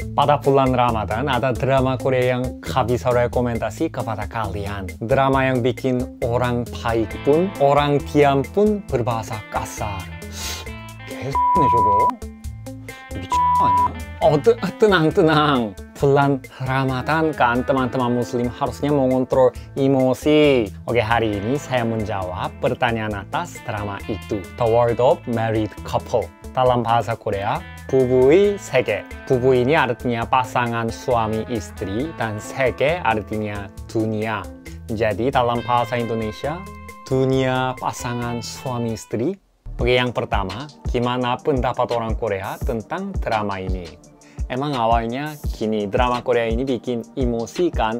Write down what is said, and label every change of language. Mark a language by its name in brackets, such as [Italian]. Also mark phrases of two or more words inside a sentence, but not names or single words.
[Indonesian] Pada bulan Ramadan ada drama Korea yang bisa rekomendasi kepada kalian. Drama yang bikin orang baik pun, orang diam pun berbahasa kasar. [Korean] 개X네 저거. 미친 거 아니야? [Indonesian] tenang. Bulan Ramadan kan teman-teman muslim harusnya mengontrol emosi. Oke, hari ini saya menjawab pertanyaan atas drama itu. The World of Married Couple. Dalam bahasa Korea, 부부의 세계. 부부 ini artinya pasangan suami istri dan 세계 artinya dunia. Jadi dalam bahasa Indonesia, dunia pasangan suami istri. Oke, yang pertama, gimana pendapat orang Korea tentang drama ini? Emang awalnya gini, drama Korea ini bikin emosi kan?